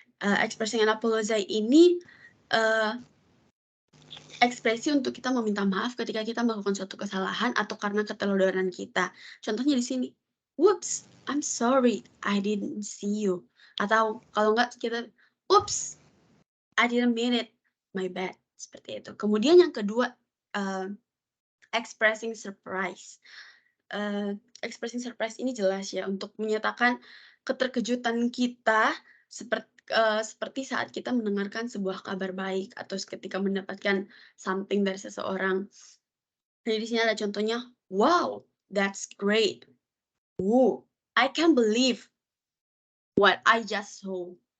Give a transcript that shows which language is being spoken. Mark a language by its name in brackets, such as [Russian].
[Indonesian] Expressing an apology ini ekspresi untuk kita meminta maaf ketika kita melakukan suatu kesalahan atau karena ketelodoran kita. Contohnya di sini, [English] whoops, I'm sorry, I didn't see you. [Indonesian] Atau kalau enggak kita, [English] oops, I didn't mean it, my bad. [Indonesian] Seperti itu. Kemudian yang kedua, expressing surprise. Expressing surprise ini jelas ya untuk menyatakan keterkejutan kita seperti saat kita mendengarkan sebuah kabar baik atau ketika mendapatkan something dari seseorang. Jadi di sini ada contohnya, [English] wow, that's great. Woo, I can't believe what I just saw.